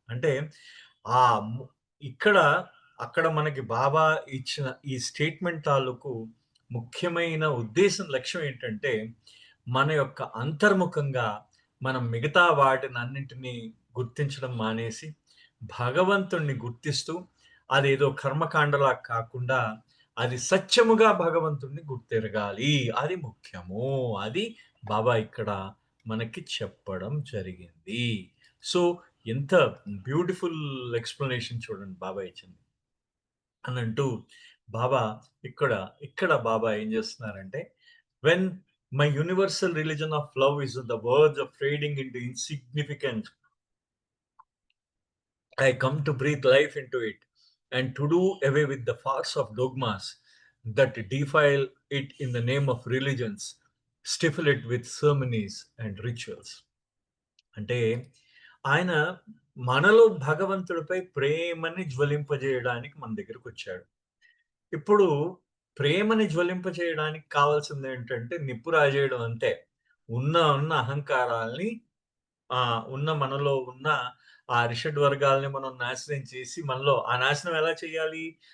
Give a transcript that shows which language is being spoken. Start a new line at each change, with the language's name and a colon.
Telugu: అంటే ఆహ్, ము ఇక్కడ అక్కడ మనకి బాబా ఇచ్చిన ఈ స్టేట్‌మెంట్ తాలూకు ముఖ్యమైన ఉద్దేశం, లక్ష్యం ఏంటంటే, మన యొక్క అంతర్ముఖంగా మనం మిగతా వాటినన్నింటిని గుర్తించడం మానేసి, భగవంతుడిని గుర్తిస్తూ, అదేదో కర్మకాండలా కాకుండా, అది సత్యముగా భగవంతుడిని గుర్తెరగాలి. అది ముఖ్యము. అది బాబా ఇక్కడ మనకి చెప్పడం జరిగింది. సో, ఎంత బ్యూటిఫుల్ ఎక్స్‌ప్లనేషన్ చూడండి బాబా ఇచ్చింది. అనంటూ బాబా ఇక్కడ, ఇక్కడ బాబా ఏం జేస్తున్నారంటే,
English: When my universal religion of love is the words of fading into insignificant, I come to breathe life into it and to do away with the farce of dogmas that defile it in the name of religions, stifle it with ceremonies and rituals.
Telugu: అంటే ఆయన మనలో భగవంతుడిపై ప్రేమని జ్వలింపజేయడానికి మన దగ్గరకొచ్చాడు. ఇప్పుడు ప్రేమని జ్వలింపజేయడానికి కావాల్సిందేంటంటే నిప్పు రాజేయడం అంతే. ఉన్న అహంకారాల్ని మనలో ఉన్న ఆ అరిషడ్ వర్గాల్ని మనం నాశనం చేసి ఆ నాశనం ఎలా చేయాలి?